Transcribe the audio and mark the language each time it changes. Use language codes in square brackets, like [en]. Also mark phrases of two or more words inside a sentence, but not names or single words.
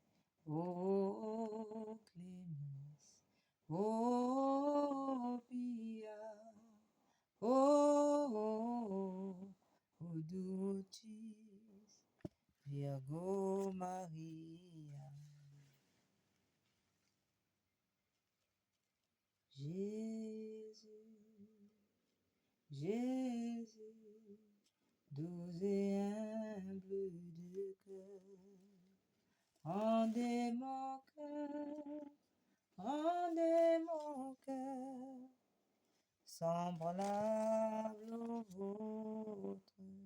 [la] O clemens, o pia, o dulcis Virgo Maria. [fr] Jésus, Jésus, doux et humble de cœur, rendez mon cœur semblable au vôtre.